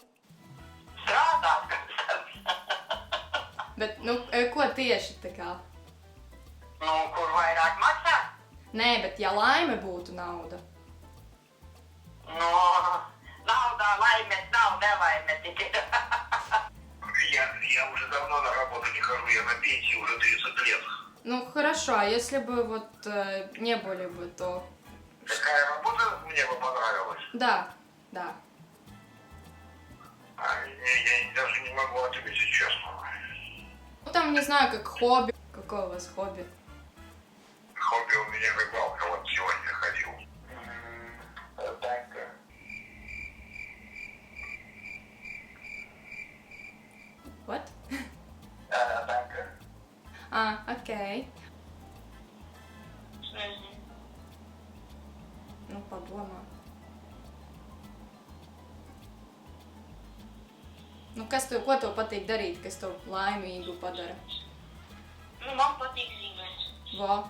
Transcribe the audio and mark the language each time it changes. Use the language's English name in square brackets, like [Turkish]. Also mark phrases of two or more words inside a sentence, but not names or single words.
[Latvian] Strādāt, Bet, nu, ko tieši tā kā? Nu, kur vairāk maksā? Nē, bet ja laime būtu nauda. Nu, naudā laimes nav, nelaime tik. [Russian] Я уже давно на работу не хожу, я на пенсии уже 30 лет. Ну, хорошо, а если бы вот не были бы, то... Какая работа мне бы понравилась? Да. Я даже не могу ответить честно. Ну, там, не знаю, как хобби. Какое у вас хобби? Хобби у меня рыбалка, вот сегодня ходил. [English] Banker. What? Banker. [Russian] Окей. [Latvian] Es nezinu. Nu, padomā. Nu, ko tev patīk darīt, kas tev laimīgu padara? Nu, man patīk zīmēt.